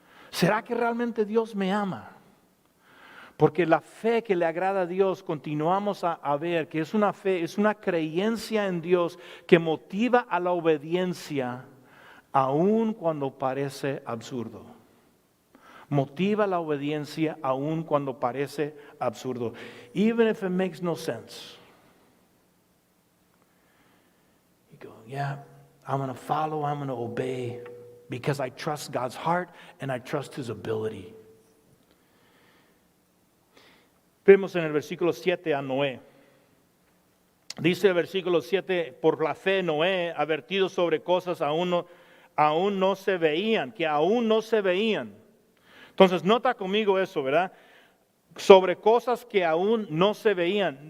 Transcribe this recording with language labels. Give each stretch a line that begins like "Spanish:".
Spanish: ¿Será que realmente Dios me ama? Porque la fe que le agrada a Dios, continuamos a ver que es una fe, es una creencia en Dios que motiva a la obediencia aun cuando parece absurdo. Motiva la obediencia aun cuando parece absurdo.
English: Even if it makes no sense. You go, yeah, I'm going to follow, I'm going to obey because I trust God's heart and I trust His ability.
Spanish: Vemos en el versículo 7 a Noé. Dice el versículo 7, por la fe Noé, advertido sobre cosas aún no se veían, que aún no se veían. Entonces nota conmigo eso, ¿verdad? Sobre cosas que aún no se veían.